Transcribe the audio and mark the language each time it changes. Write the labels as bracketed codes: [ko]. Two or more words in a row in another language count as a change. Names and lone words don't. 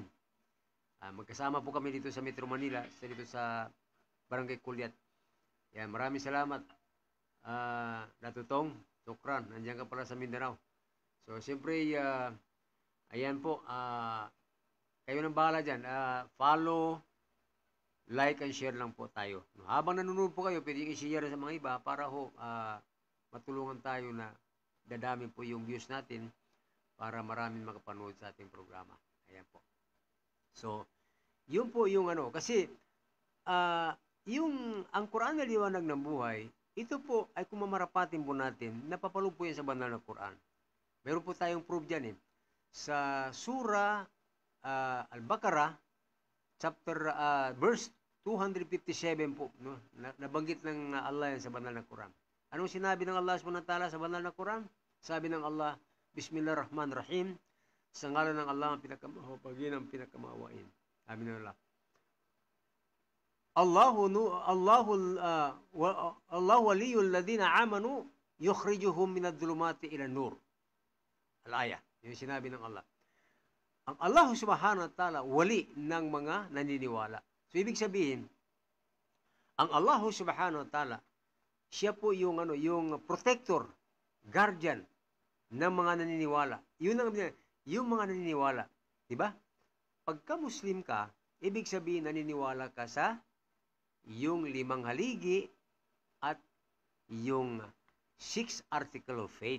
[tl] Magkasama po kami dito sa Metro Manila, dito sa Barangay Kulyat. Yan, maraming salamat. Dato Tong, sukran, nandiyan ka pala sa Mindanao. So, siyempre, ayan po, kayo nang bahala dyan. [en] Follow, like, and share [tl] lang po tayo. Habang nanonood po kayo, pwede i-share sa mga iba para ho, matulungan tayo na dadami po yung views natin para maraming makapanood sa ating programa. Ayan po. So, yun po yung kasi, ang Quran na liwanag ng buhay, ito po ay kung mamarapatin po natin, napapalo po yan sa banal na Quran. Meron po tayong proof dyan sa Surah Al-Baqarah, verse 257 po, no? Nabanggit ng Allah yan sa banal na Quran. Anong sinabi ng Allah [ar] سبحانه وتعالى [tl] sa banal na Quran? Sabi ng Allah, Bismillahirrahmanirrahim, sa ngalan ng Allah ang pinakamahapagin, ang pinakamawain. Sabi ng Allah, [ar] الله ولي الذين آمنوا يخرجهم من الظلمات إلى النور. [tl] Al-aya. Yung sinabi ng Allah. Ang Allah [ar] سبحانه وتعالى [tl] wali ng mga naniniwala. So ibig sabihin, Ang Allah [ar] سبحانه وتعالى, [tl] siya po yung yung [en] protector, guardian [tl] ng mga naniniwala. Yung mga naniniwala, 'di ba? Pagka Muslim ka, ibig sabihin naniniwala ka sa yung 5 haligi at yung 6 [en] article of faith.